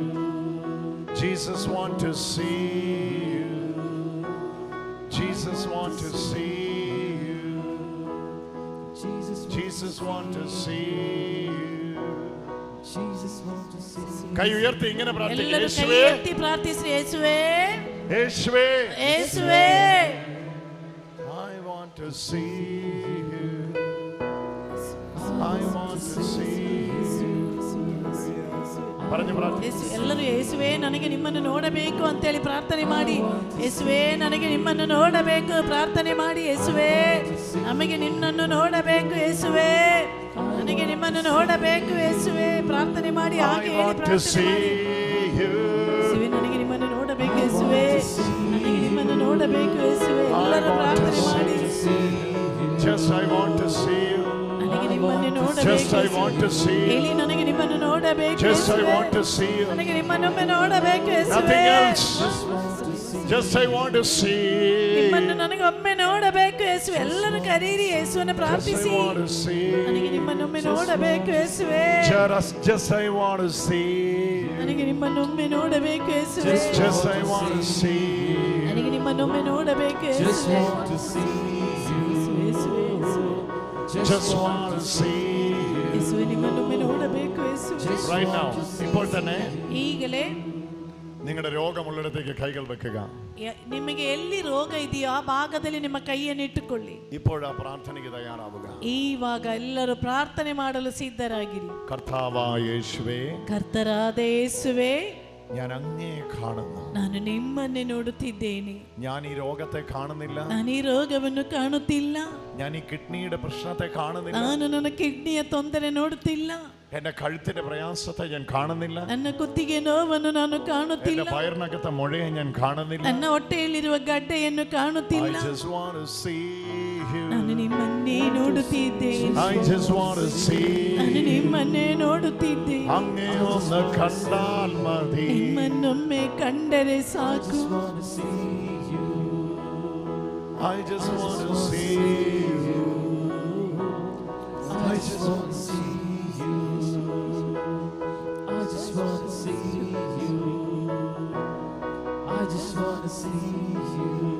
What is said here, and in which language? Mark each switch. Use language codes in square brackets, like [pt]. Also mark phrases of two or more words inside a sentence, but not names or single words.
[en] Jesus want to see you. Jesus want to see you. Jesus want to see you. [ml] കൈ ഉയർത്തി ഇങ്ങനെ പ്രാർത്ഥിക്കുക. യേശുവേ, യേശുവേ, യേശുവേ, യേശുവേ, [en] I want to see you. I want to see you. [ml] പറഞ്ഞു പ്രാർത്ഥിക്കുക. [kn] ಎಲ್ಲರೂ ಯೇಸುವೇ ನನಗೆ ನಿಮ್ಮನ್ನು ನೋಡಬೇಕು ಅಂತೇಳಿ ಪ್ರಾರ್ಥನೆ ಮಾಡಿ. ಯೇಸುವೇ ನನಗೆ ನಿಮ್ಮನ್ನು ನೋಡಬೇಕು ಪ್ರಾರ್ಥನೆ ಮಾಡಿ. ಯೇಸುವೇ ನಮಗೆ ನಿನ್ನನ್ನು ನೋಡಬೇಕು. ಯೇಸುವೇ ನನಗೆ ನಿಮ್ಮನ್ನು ನೋಡಬೇಕು. ಯೇಸುವೇ ಪ್ರಾರ್ಥನೆ ಮಾಡಿ. ಹಾಗೆ ಹೇಳಿ ಪ್ರಾರ್ಥನೆ ಮಾಡಿ. ಯೇಸುವೇ ನನಗೆ ನಿಮ್ಮನ್ನು ನೋಡಬೇಕು. ಯೇಸುವೇ ನನಗೆ ನಿಮ್ಮನ್ನು ನೋಡಬೇಕು. ಯೇಸುವೇ ಎಲ್ಲರೂ ಪ್ರಾರ್ಥನೆ ಮಾಡಿ. [en] Just I want to see you. [kn] ನನಗೆ ನಿಮ್ಮನ್ನು ನೋಡಬೇಕು. [en] Just I want to see you. [kn] ಹೇಳಿ ನನಗೆ ನಿಮ್ಮನ್ನು ನೋಡಬೇಕು. [en] Just I want to see you. [kn] ನನಗೆ ನಿಮ್ಮನ್ನೊಮ್ಮೆ ನೋಡಬೇಕು. [en] Nothing else. Just I want to see you. [kn] ನಿಮ್ಮನ್ನು ನನಗೆ ಒಮ್ಮೆ ನೋಡಬೇಕು. ಯೇಸುವೆ ಎಲ್ಲರೂ ಕರೀರಿ. ಯೇಸುವನ್ನು ಪ್ರಾರ್ಥಿಸಿ. ನನಗೆ ನಿಮ್ಮನ್ನೊಮ್ಮೆ ನೋಡಬೇಕು. ಯೇಸುವೆ [en] Just I want to see you. [kn] ನನಗೆ ನಿಮ್ಮನ್ನೊಮ್ಮೆ ನೋಡಬೇಕು. ಯೇಸುವೆ [en] Just I want to see you. [kn] ನನಗೆ ನಿಮ್ಮನ್ನೊಮ್ಮೆ ನೋಡಬೇಕು. ಯೇಸುವೆ [en] Just want to see you. [kn] ಯೇಸುವೆ ನಿಮ್ಮನ್ನೊಮ್ಮೆ ನೋಡಬೇಕು. ಯೇಸುವೆ [en] Right now. [ml] ഇപ്പോൾ തന്നെ [kn] ಈಗಲೇ [ml] നിങ്ങളുടെ രോഗമുള്ളിടത്തേക്ക് കൈകൾ വെക്കുക. [kn] ನಿಮಗೆ ಎಲ್ಲಿ ರೋಗ ಇದೆಯೋ ಆ ಭಾಗದಲ್ಲಿ ನಿಮ್ಮ ಕೈಯನ್ನು ಇಟ್ಟುಕೊಳ್ಳಿ. [ml] ഇപ്പോൾ ആ പ്രാർത്ഥനയ്ക്ക് തയ്യാറാവുക. [kn] ಈವಾಗ ಎಲ್ಲರೂ ಪ್ರಾರ್ಥನೆ ಮಾಡಲು ಸಿದ್ಧರಾಗಿರಿ. [ml] കർത്താവായ യേശുവേ, [kn] ಕರ್ತರಾದ ಯೇಸುವೇ, [ml] ഞാൻ അങ്ങയെ കാണുന്നു. [kn] ನಾನು ನಿಮ್ಮನ್ನೇ ನೋಡುತ್ತಿದ್ದೇನೆ. [ml] ഞാൻ ഈ രോഗത്തെ കാണുന്നില്ല. [kn] ನಾನು ಈ ರೋಗವನ್ನು ಕಾಣುತ್ತಿಲ್ಲ. [ml] ഞാൻ ഈ കിഡ്നിയുടെ പ്രശ്നത്തെ കാണുന്നില്ല. [kn] ನಾನು ನನ್ನ ಕಿಡ್ನಿಯ ತೊಂದರೆ ನೋಡುತ್ತಿಲ್ಲ. [ml] എന്റെ കഴുത്തിന്റെ പ്രയാസത്തെ ഞാൻ കാണുന്നില്ല. [kn] ನನ್ನ ಕುತ್ತಿಗೆ ನೋವನ್ನು ನಾನು ಕಾಣುತ್ತಿಲ್ಲ. [ml] എന്റെ വയറിനകത്തെ മുഴയെ ഞാൻ കാണുന്നില്ല. [kn] ನನ್ನ ಹೊಟ್ಟೆಯಲ್ಲಿರುವ ಗಡ್ಡೆಯನ್ನು ಕಾಣುತ್ತಿಲ್ಲ. [en] I just want to see you. [kn] ನಾನು ನಿಮ್ಮನ್ನೇ ನೋಡುತ್ತಿದ್ದೇನೆ. [en] I just want to see. [kn] ನಾನು ನಿಮ್ಮನ್ನೇ ನೋಡುತ್ತಿದ್ದೇನೆ. [ml] അങ്ങേ ഒന്ന് കണ്ടാൽ മതി. [kn] ನಿಮ್ಮನ್ನೊಮ್ಮೆ ಕಂಡರೆ ಸಾಕು. [en] I just want to see you. I just want to see you. I just want to see you. I just want to see you.